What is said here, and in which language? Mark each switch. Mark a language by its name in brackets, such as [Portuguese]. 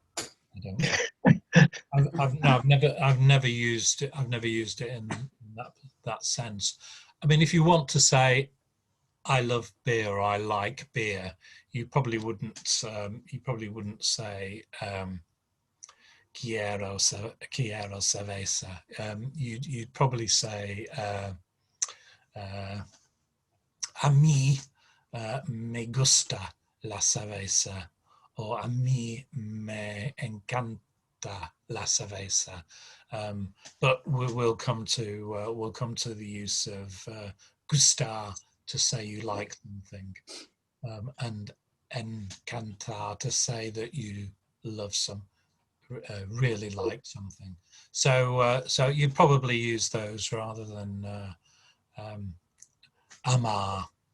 [English] I don't know. I've never used it. I've never used it in that sense. I mean, if you want to say I love beer or I like beer, you probably wouldn't say [Spanish] quiero cerveza. [English] You'd probably say [Spanish] a mí me gusta la cerveza, [English] or [Spanish] a mí me encanta la cerveza. [English] But we'll come to the use of gustar to say you like something, and encantar to say that you love really like something. So you'd probably use those rather than amar.